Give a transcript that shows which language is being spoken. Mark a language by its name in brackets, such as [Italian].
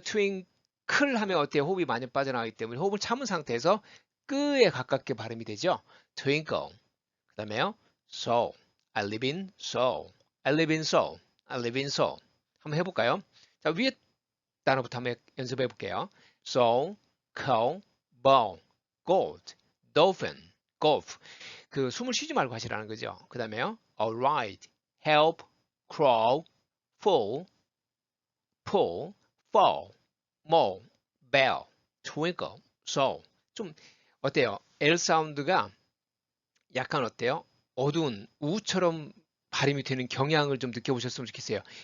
[Korean] twinkle 하면 어때요? 호흡이 많이 빠져나가기 때문에 호흡을 참은 상태에서 끄에 가깝게 발음이 되죠. [English] twinkle. [Korean] 그 다음에요. [English] Seoul. I live in Seoul. I live in Seoul. I live in Seoul. [Korean] 한번 해볼까요? 자, 위에 단어부터 한번 연습해 볼게요. [English] Seoul, coal, ball, gold, dolphin, golf. [Korean] 그 숨을 쉬지 말고 하시라는 거죠. 그 다음에요. [English] alright, help, crawl, fall, pull, fall, mall, bell, twinkle, soul. [Korean] 좀 어때요? L 사운드가 약간 어때요? 어두운 우처럼 발음이 되는 경향을 좀 느껴보셨으면 좋겠어요.